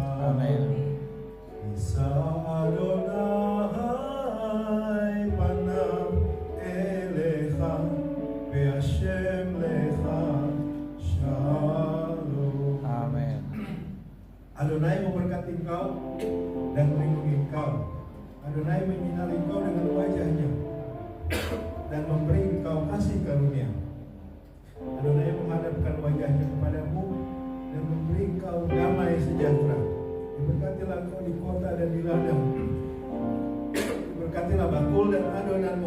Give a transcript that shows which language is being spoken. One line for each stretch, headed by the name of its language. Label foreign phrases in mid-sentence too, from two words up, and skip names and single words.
Hebrew: Amen. ישא אדוני פניו אליך וישם לך שלום. Amen.
Indonesian: Adonai memberkati engkau dan melindungi engkau. Adonai menyinari engkau dengan wajahnya dan memberi engkau kasih karunia. Adonai menghadapkan wajahnya kepadamu dan memberi engkau damai sejahtera. Diberkatilah engkau di kota dan di ladang. Diberkatilah bakul dan adonanmu.